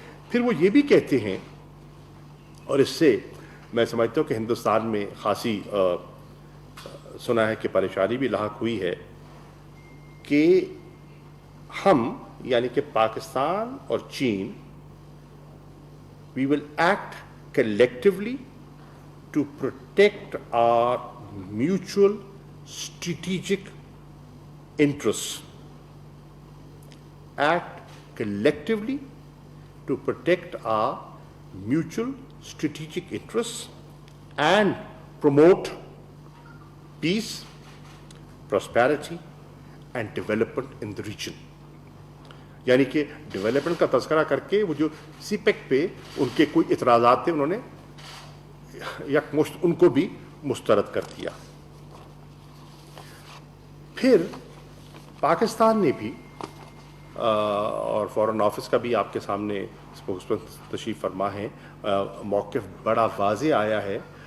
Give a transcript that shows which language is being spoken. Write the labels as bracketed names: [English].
[Urdu] پھر وہ یہ بھی کہتے ہیں، اور اس سے میں سمجھتا ہوں کہ ہندوستان میں خاصی سنا ہے کہ پریشانی بھی لاحق ہوئی ہے، کہ ہم یعنی کہ پاکستان اور چین [English] we will act collectively to protect our mutual strategic interests. Act collectively to protect our mutual strategic interests and promote peace, prosperity and development in the region. [Urdu] یعنی کہ ڈیولپمنٹ کا تذکرہ کر کے وہ جو سی پیک پہ ان کے کوئی اعتراضات تھے انہوں نے یکمشت ان کو بھی مسترد کر دیا. پھر پاکستان نے بھی اور فارن آفس کا بھی آپ کے سامنے اسپوکس پرسن تشریف فرما ہے، موقف بڑا واضح آیا ہے.